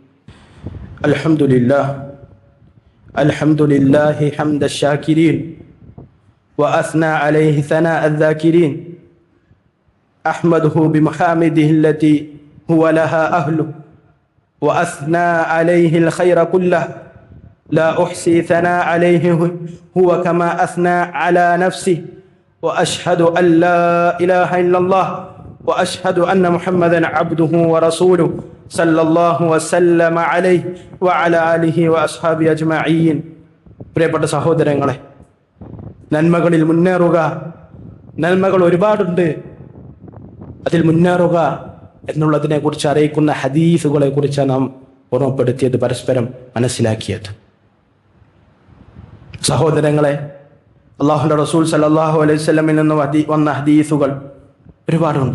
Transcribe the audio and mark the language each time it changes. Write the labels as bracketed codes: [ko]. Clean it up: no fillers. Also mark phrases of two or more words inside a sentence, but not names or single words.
[ar] الحمد لله حمد الشاكرين وأثنى عليه ثناء الذاكرين أحمده بمحامده التي هو لها أهل وأثنى عليه الخير كله لا أحصي ثناء عليه هو كما أثنى على نفسه وأشهد أن لا إله إلا الله وأشهد أن محمدا عبده ورسوله صلى الله وسلم عليه وعلى آله وأصحابه أجمعين. [ml] പ്രിയപ്പെട്ട സഹോദരങ്ങളെ, നന്മകളിൽ മുന്നേറുക. നന്മകൾ ഒരുപാടുണ്ട്. അതിൽ മുന്നേറുക എന്നുള്ളതിനെ കുറിച്ച് അറിയിക്കുന്ന ഹദീസുകളെ കുറിച്ചാണ് നാം ഓർമ്മപ്പെടുത്തിയത്, പരസ്പരം മനസ്സിലാക്കിയത്. സഹോദരങ്ങളെ, അല്ലാഹുവിന്റെ റസൂൽ [ar] صلى الله عليه وسلم [ml] നിന്ന് വന്ന ഹദീസുകൾ ഒരുപാടുണ്ട്.